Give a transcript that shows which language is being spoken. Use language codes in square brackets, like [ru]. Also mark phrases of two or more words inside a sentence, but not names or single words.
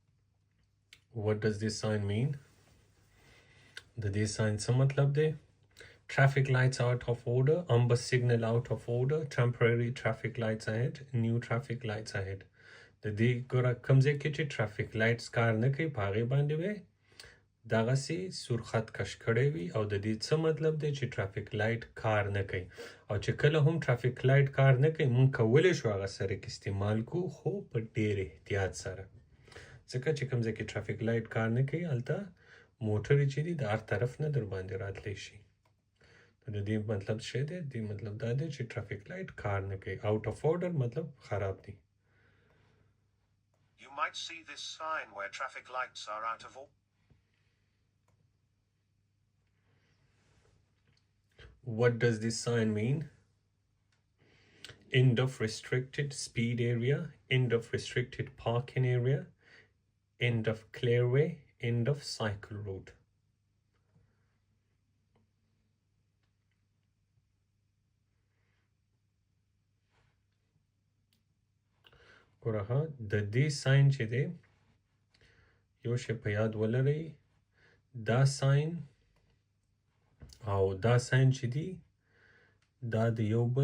[en] What does this sign mean? [ps] د دې sign څه مطلب دی؟ [en] traffic lights out of order, amber signal out of order, temporary traffic lights ahead, new traffic lights ahead. [ps] د دې ګوره کوم ځای کې چې [en] traffic lights [ps] کار نه کوي په هغې باندې وی دغسې سور خط کش کړی وي او د دې څه مطلب دی چې [en] traffic light [ps] کار نه کوي او چې کله هم [en] traffic light [ps] کار نه کوي مونږ کولی شو هغه سرک استعمال کو خو په ډېر احتیاط سره ځکه چې کوم ځای کې [en] traffic light [ps] کار نه کوي هلته موټرې چې دي د هر طرف نه در باندې راتلی شي د دې مطلب څه دی د دې مطلب دا دی چې [en] traffic light [ps] کار نه کوي [en] out of order [ps] مطلب خراب دی [en] You might see this sign where traffic lights are out of order. What does this sign mean? End of restricted speed area, end of restricted parking area, end of clearway, end of cycle road. [ps] ګوره د دې ساين چې دی یو شی په یاد ولرئ دا ساين او دا ساين چې دی دا د یو